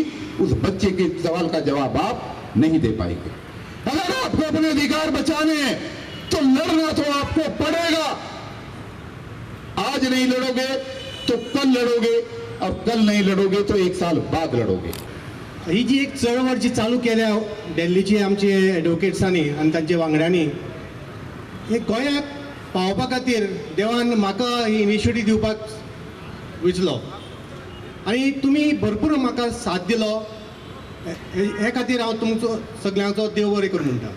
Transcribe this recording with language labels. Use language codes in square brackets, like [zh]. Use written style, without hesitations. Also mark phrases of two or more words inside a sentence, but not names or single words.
[hi] उस बच्चे के सवाल का जवाब आप नहीं दे पाएंगे। अगर आपको अपने अधिकार बचाने हैं तो लड़ना तो आपको पड़ेगा। आज नहीं लड़ोगे तो कल लड़ोगे, और कल नहीं लड़ोगे तो 1 साल बाद लड़ोगे। [kok] ही जी एक चळवळ जी चालू केल्या दिल्लीची आमचे एडवोकेट्सांनी आणि तांचे वांगड्यांनी, हे गोंयाक पावपा खातीर देवान म्हाका ही इनिशिएटीव दिवपाक विचलो आणि तुम्ही भरपूर म्हाका साथ दिलो। हे खातीर हांव तुमचो सगळ्यांचो देव बरें करूं म्हणटा।